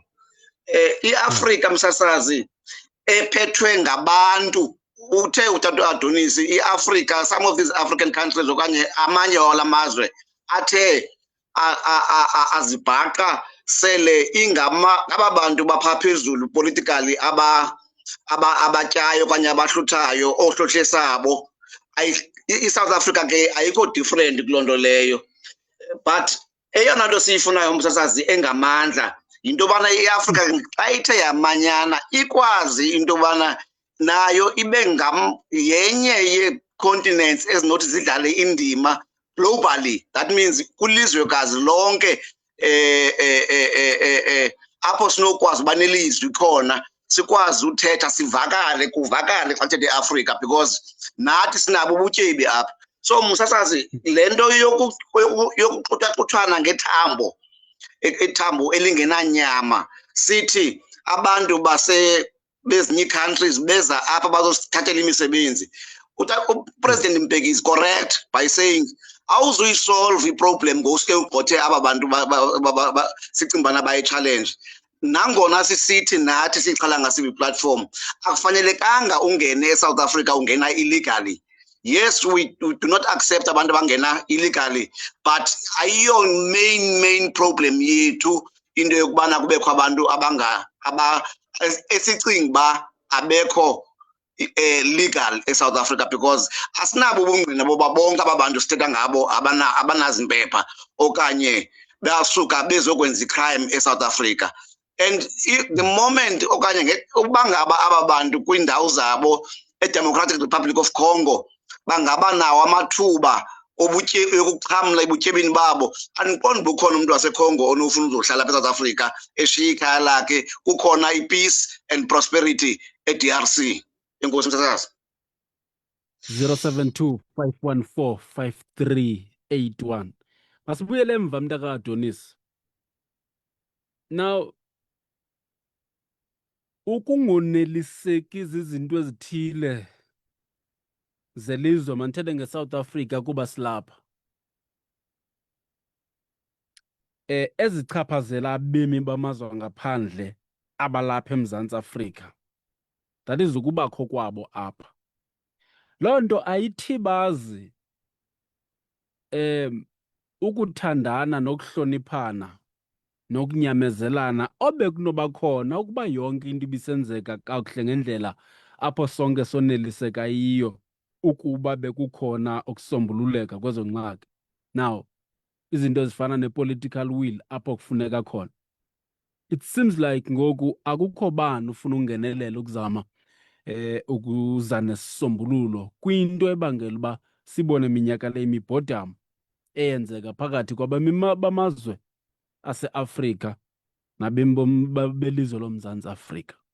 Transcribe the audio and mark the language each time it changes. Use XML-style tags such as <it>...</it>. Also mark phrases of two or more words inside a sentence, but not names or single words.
<xh>I-Afrika msasazi ephethwe ngabantu. Uthe utata Adonis, i-Afrika,</xh> <en>some of these African countries</en> <xh>okanye amanye wala mazwe athe azibhaqa sele aba bantu bapha phezulu politically abatyayo okanye abahluthayo ohlohle sabo. I-South Africa ke ayikho different kuloo nto leyo, but eyona nto siyifunayo msasazi engamandla yinto yobana i-Afrika xa ithe yamanyana ikwazi into yobana nayo ibe yenye yee-continents ezinothi zidlale indima globally. That means kwilizwekazi lonke apho sinokwazi uba nelizwi khona, sikwazi uthetha, sivakale, kuvakale xa thetha iAfrika, because nathi sinabo ubutyebi apha. So msasazi, le nto yokuxuthaxuthwana ngethambo, ithambo elingenanyama, sithi abantu bezinye ii-countries beza apha bazosithathela imisebenzi. UPresident Mbeki</xh> <en>is correct by saying</en> <xh>awuzuyisolve iproblem ngosuke ugqothe aba bantu sicinga ubana bayi-challenge. Nangona sisithi nathi siyixhala ngasiphi platform, akufanelekanga ungene eSouth Africa ungena illegally.</xh> <en>Yes, we do not accept</en> <xh>abantu abangena illegally, but ayiyo</xh> <en>main problem</en> <xh>yethu into yokubana kubekho abantu esicinga uba abekho legal eSouth Africa, because asinabo ubungqina boba bonke aba bantu sithetha ngabo abanazimpepha okanye basuka bezokwenza icrime eSouth Africa.</xh> <en>And the moment</en> <xh>okanye ukuba ngaba aba bantu kwiindawo zabo eDemocratic Republic of Congo bangaba nawo amathuba yokuxhamla ebutyebini babo, andiqondi bukhona umuntu waseCongo onofuna uzohlala apha eSouth Africa eshiya ikhaya lakhe. Kukhona i-</xh> <en>peace and prosperity</en> <xh>eDRC. Enkosi msasazi. 072 514 5381. Masibuyele emva mntaka Adonis. Now ukungoneliseki izinto ezithile zelizwe, manithethe ngeSouth Africa kuba silapha, ezichaphazela abemi bamazwe ngaphandle abalapha eMzantsi Afrika.</xh> <en>that is</en> <xh>ukubakho kwabo apha. Loo nto ayithi bazi ukuthandana nokuhloniphana nokunyamezelana obekunoba khona ukuba yonke into ibisenzeka kakuhle ngendlela apho sonke soneliseka yiyo ukuba bekukhona ukusombululeka kwezo ngxaki. Now, izinto ezifana ne-</xh> <en>political will</en> <xh>apho kufuneka khona.</xh> <en>It seems like</en> <xh>ngoku akukho bani ufuna ungenelela ukuzama ukuza nesisombululo kwinto ebangela uba sibone minyaka le imibhodamo eyenzeka phakathi kwabemi bamazwe ase-Afrika nabemi belizwe loMzantsi Afrika.</xh>